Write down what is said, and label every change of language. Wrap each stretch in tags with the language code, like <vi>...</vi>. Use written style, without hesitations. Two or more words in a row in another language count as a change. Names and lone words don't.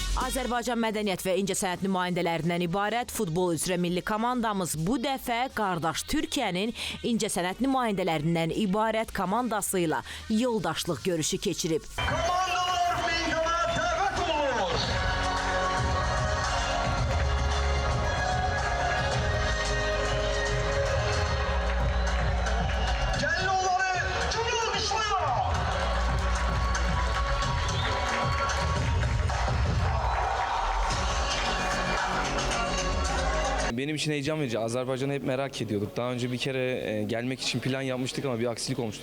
<az>Azərbaycan mədəniyyət və incəsənət nümayəndələrindən ibarət futbol üzrə milli komandamız bu dəfə qardaş Türkiyənin incəsənət nümayəndələrindən ibarət komandası ilə yoldaşlıq görüşü keçirib. Komandalar meydana dəvət olunur. Gəlin onları cümle alkışlayalım.</az> <tr>Benim için heyecan verici. Azerbaycan'ı hep merak ediyorduk. Daha önce bir kere gelmek için plan yapmıştık ama bir aksilik olmuştu.</tr>